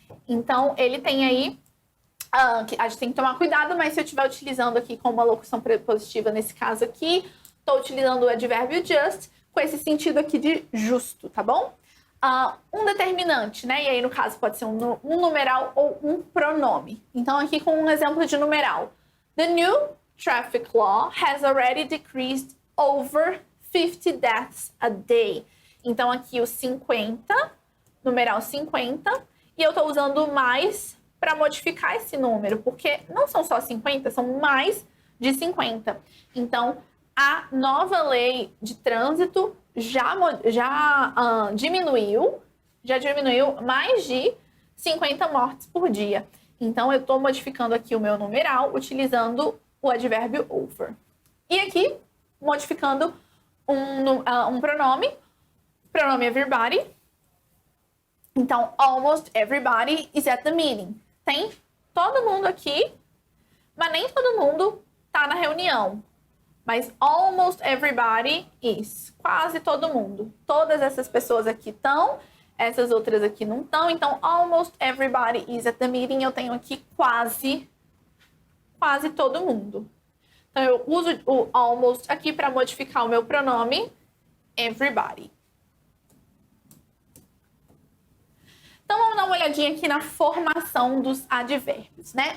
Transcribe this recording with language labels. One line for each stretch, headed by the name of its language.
Portuguese: Então, ele tem aí, a gente tem que tomar cuidado, mas se eu estiver utilizando aqui como uma locução prepositiva, nesse caso aqui, estou utilizando o advérbio just, com esse sentido aqui de justo, tá bom? Um determinante, né? E aí, no caso, pode ser um numeral ou um pronome. Então, aqui com um exemplo de numeral.
English: The new traffic law has already decreased over 50 deaths a day.
Portuguese: Então, aqui o 50, numeral 50, e eu estou usando mais para modificar esse número, porque não são só 50, são mais de 50. Então, a nova lei de trânsito já diminuiu mais de 50 mortes por dia. Então, eu estou modificando aqui o meu numeral utilizando o advérbio over. E aqui, modificando um pronome everybody.
English: Então, almost everybody is at the meeting.
Portuguese: Tem todo mundo aqui, mas nem todo mundo tá na reunião.
English: Mas almost everybody is.
Portuguese: Quase todo mundo. Todas essas pessoas aqui estão, essas outras aqui não estão.
English: Então, almost everybody is at the meeting.
Portuguese: Eu tenho aqui quase todo mundo. Então, eu uso o almost aqui para modificar o meu pronome everybody. Então, vamos dar uma olhadinha aqui na formação dos advérbios, né?